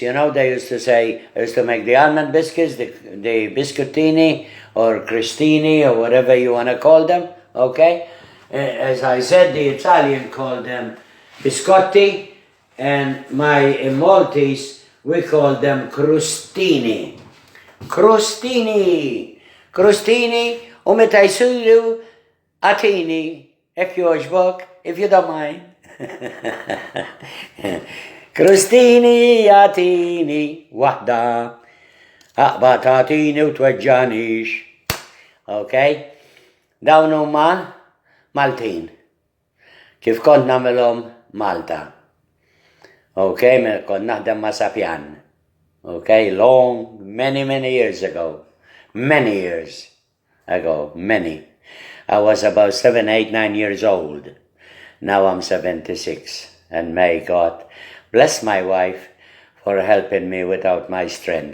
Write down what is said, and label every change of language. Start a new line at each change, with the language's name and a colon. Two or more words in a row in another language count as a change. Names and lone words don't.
English: They used to say, I used to make the almond biscuits, the biscottini or crostini or whatever you want to call them. Okay? As I said, the Italian called them biscotti, and in Maltese, we call them crostini.
Maltese: Crostini! Crostini, meta jsulu atini, ek jogħġbok,
English: if you don't mind.
Maltese: Crostini atini, waħda, aqbad atini u tweġġanix. Okay? Dawn huma Maltin. Kif kont nagħmilhom Malta. Okay, kont naħdem ma' Sapjan.
English: Okay, many years ago. Many years ago, many. I was about 7, 8, 9 years old. Now I'm 76. And may God bless my wife for helping me without my strength.